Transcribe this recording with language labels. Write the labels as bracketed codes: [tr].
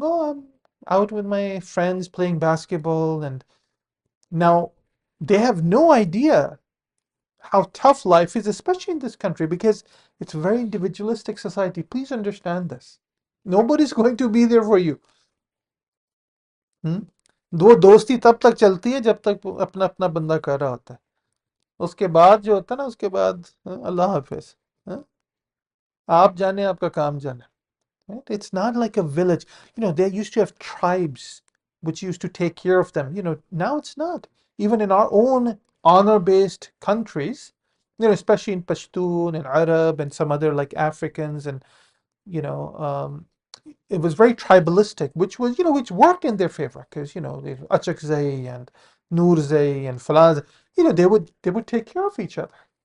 [en] Oh, I'm out with my friends playing basketball. And now they have no idea how tough life is, especially in this country, because it's a very individualistic society. Please understand this. Nobody's going to be there for you. [hi] वो दोस्ती तब तक चलती है जब तक वो अपना अपना बंदा कर रहा होता है. उसके बाद जो होता है ना, उसके बाद अल्लाह हाफिज. हाँ? आप जाने, आपका काम जाने. [en] Right? It's not like a village. They used to have tribes which used to take care of them. Now it's not. Even in our own honor-based countries, especially in Pashtun and Arab and some other like Africans, and you know, um, it was very tribalistic, which worked in their favor, because they Achakzai and Nurzai and Falaz, they would take care of each other.